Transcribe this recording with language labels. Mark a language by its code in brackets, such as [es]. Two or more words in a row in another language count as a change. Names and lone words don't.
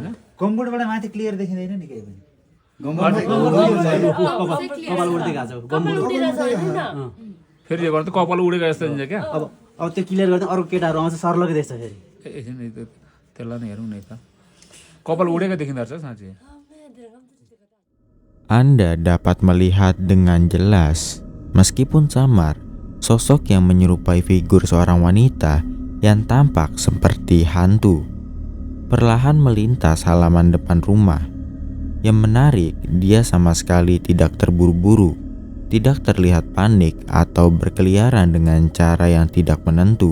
[ne] गम्बुटबाट माथि क्लियर देखिँदैन नि केही पनि कपाल उड्दै गएको छ कपाल उडिरहेछ हेर्नु न फेरि यो गर्दा कपाल उडेको जस्तो हुन्छ क्या। अब त्यो क्लियर गर्दा अरू केटाहरू आउँछ सर्लकै देख्छ फेरि एकछिन त्यसलाई नै हेरौँ न त कपाल उडेको देखिँदो रहेछ साँच्चै। [id] Anda dapat melihat dengan jelas, meskipun samar, sosok yang menyerupai figur seorang wanita yang tampak seperti hantu perlahan melintas halaman depan rumah. Yang menarik, dia sama sekali tidak terburu-buru, tidak terlihat panik atau berkeliaran dengan cara yang tidak menentu.